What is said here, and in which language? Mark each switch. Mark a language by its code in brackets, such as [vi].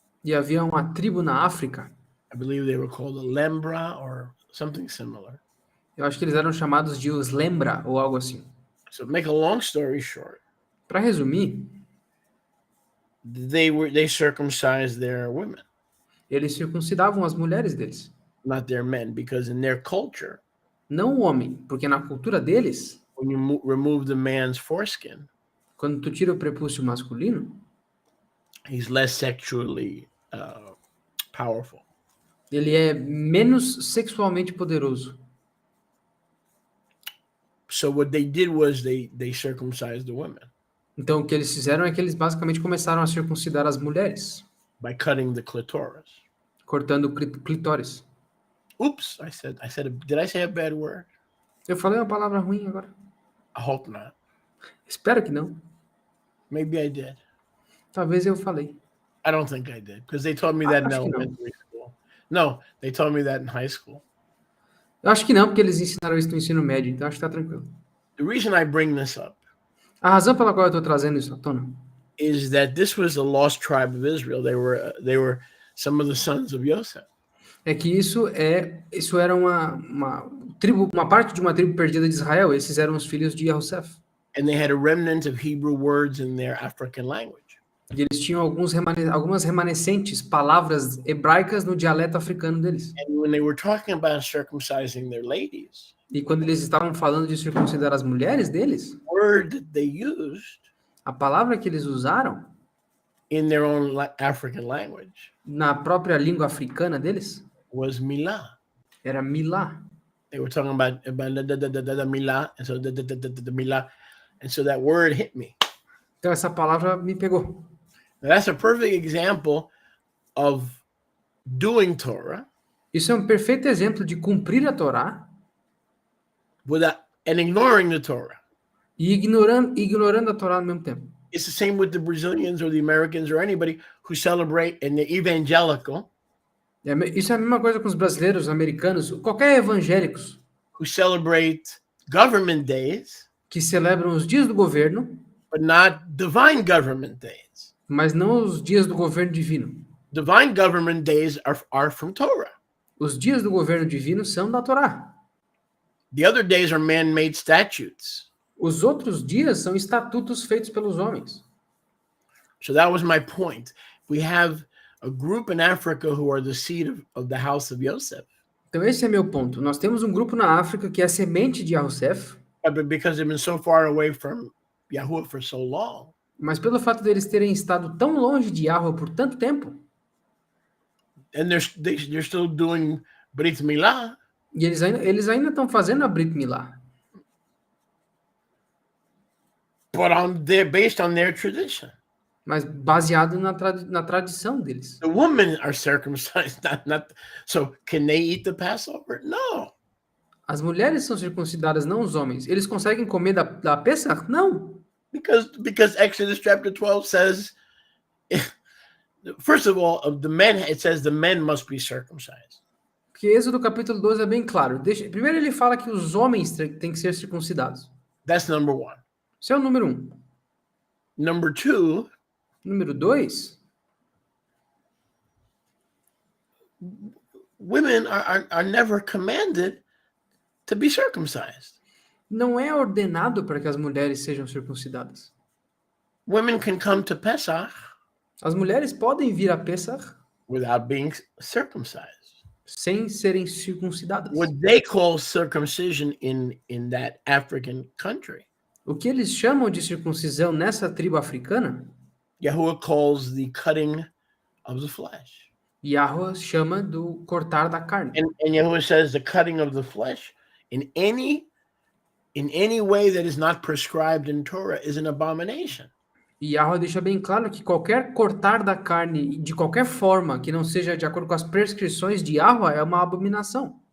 [pt] e havia uma tribo na África. [en] I believe they were called the Lembra or something similar. [pt] Eu acho que eles eram chamados de os Lembra ou algo assim. [en] So, make a long story short, [pt] Para resumir, [en] they circumcised their women, [pt] eles circuncidavam as mulheres deles, [en] not their men, because in their culture, [pt] não o homem, porque na cultura deles, [en] when you remove the man's foreskin, [pt] quando tu tira o prepúcio masculino, [en] he's less sexually powerful. [pt] ele é menos sexualmente poderoso. [en] So what they did was they circumcised the women [pt] Então, o que eles fizeram é que eles basicamente começaram a circuncidar as mulheres, [en] by cutting the clitoris. [pt] cortando o clitóris. [en] Oops, did I say a bad word? [pt] Eu falei uma palavra ruim agora. [en] I hope not. [pt] Espero que não. [en] Maybe I did. [pt] Talvez eu falei. [en] I don't think I did, because they taught me that in [pt] Acho que não. [en] elementary school. No, they taught me that in high school. [pt] Eu acho que não, porque eles ensinaram isso no ensino médio, então acho que tá tranquilo. [en] The reason I bring this up [pt] A razão pela qual eu estou trazendo isso à tona [en] is that this was the lost tribe of Israel. They were some of the sons of Joseph. [pt] é que isso era uma tribo, uma parte de uma tribo perdida de Israel. Esses eram os filhos de Yosef. [en] And they had a remnant of Hebrew words in their African language. [pt] E eles tinham algumas remanescentes palavras hebraicas no dialeto africano deles. [en] And when they were talking about circumcising their ladies, [pt] E quando eles estavam falando de circuncidar as mulheres deles, [en] the word that they used [pt] a palavra que eles usaram [en] in their own African language [pt] na própria língua africana deles [en] was milah. [pt] era milá. [en] They were talking about the milah, and so the milah, and so that word hit me. [pt] Então essa palavra me pegou. [en] Now, that's a perfect example of doing Torah [pt] Isso é um perfeito exemplo de cumprir a Torá [en] and ignoring the Torah. [pt] e ignorando a Torá ao mesmo tempo. [en] It's the same with the Brazilians or the Americans or anybody who celebrate in the evangelical, [pt] Isso é a mesma coisa com os brasileiros, os americanos, qualquer evangélicos [en] who celebrate government days, [pt] que celebram os dias do governo, [en] but not divine government days. [pt] mas não os dias do governo divino. [en] Divine government days are from Torah. [pt] Os dias do governo divino são da Torá. [en] The other days are man-made statutes. [pt] Os outros dias são estatutos feitos pelos homens. [en] So that was my point. We have a group in Africa who are the seed of the house of Joseph. [pt] Então esse é meu ponto. Nós temos um grupo na África que é a semente de Yosef, [en] But because they've been so far away from Yahuwah for so long, [pt] mas pelo fato deles terem estado tão longe de Yahweh por tanto tempo, [en] and they're still doing Brit Milah, [pt] e eles ainda estão fazendo a Brit Milá, [en] but based on their tradition. [pt] mas baseado na tradição deles. [en] The women are circumcised, not. So can they eat the Passover? No. [pt] As mulheres são circuncidadas, não os homens. Eles conseguem comer da Pesach? Não. [en] Because Exodus chapter 12 says, first of all, of the men, it says the men must be circumcised. [pt] Porque Êxodo capítulo 12 é bem claro. Primeiro ele fala que os homens têm que ser circuncidados. [en] That's number one. [pt] Esse é o número 1. [en] Number two, [pt] Número 2, [en] women are never commanded to be circumcised. [pt] Não é ordenado para que as mulheres sejam circuncidadas. [en] Women can come to Pesach [pt] As mulheres podem vir a Pesach [en] without being circumcised. [pt] sem serem circuncidadas. [en] What they call circumcision in that African country, [pt] O que eles chamam de circuncisão nessa tribo africana, [en] Yahuwah calls the cutting of the flesh. [pt] Yahweh chama do cortar da carne. [en] And Yahuwah says the cutting of the flesh in any way that is not prescribed in Torah is an abomination. [pt] E Yahweh deixa bem claro que qualquer cortar da carne, de qualquer forma, que não seja de acordo com as prescrições de Yahweh, é uma abominação.